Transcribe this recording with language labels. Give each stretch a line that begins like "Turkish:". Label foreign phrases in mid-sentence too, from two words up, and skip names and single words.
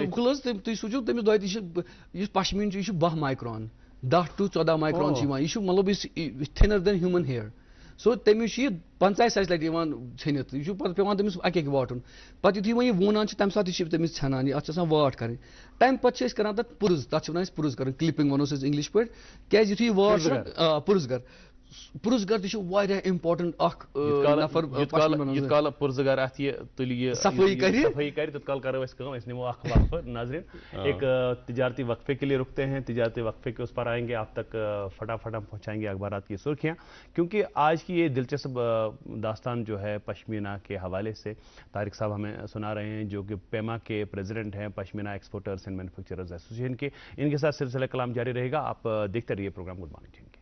Kashmiri: بِلکُل حظ تُہۍ سوٗنٛچِو تٔمِس دۄیہِ تہِ چھِ یُس پشمیٖن چھُ یہِ چھُ 12 مایکران 10 to 14 مایکران چھُ یِوان یہِ چھُ مطلب یُس
English: thinner than human hair
Kashmiri: سو تٔمِس چھُ یہِ 50-60 لَٹہِ یِوان ژھیٚنِتھ یہِ چھُ پَتہٕ پیٚوان تٔمِس اَکہِ اَکہِ واٹُن پَتہٕ یُتھُے وۄنۍ یہِ وونان چھُ تَمہِ ساتہٕ چھِ تٔمِس ژھٮ۪نان یہِ اَتھ چھِ آسان واٹ کَرٕنۍ تَمہِ پَتہٕ چھِ أسۍ کران تَتھ پُرُز تَتھ چھِ وَنان أسۍ پُرُز کَرٕنۍ کِلپِنٛگ وَنو أسۍ اِنگلِش پٲٹھۍ کیٛازِ یُتھُے یہِ واٹ چھُ پُرزگر پُرزگر تہِ چھُ واریاہ اِمپاٹنٹ اکھ نفر یِتھ کال پُرزگر اَتھ یہِ تُلہِ یہِ صفٲیی کرِ تیوٗت کال کرو أسۍ کٲم أسۍ نِمو اکھ وقفہٕ
Urdu: ناظرین ایک تجارتی وقفے کے لیے رکتے ہیں تجارتی وقفے کے اس پر آئیں گے آپ تک فٹافٹ ہم پہنچائیں گے اخبارات کی سرخیاں کیونکہ آج کی یہ دلچسپ داستان جو ہے پشمینہ کے حوالے سے طارق صاحب ہمیں سنا رہے ہیں جو کہ پیما کے پریزیڈنٹ ہیں پشمینہ ایکسپورٹرز اینڈ مینوفیکچررز ایسوسیشن کے ان کے ساتھ سلسلہ کلام جاری رہے گا آپ دیکھتے رہیے پروگرام گڈ مارننگ کے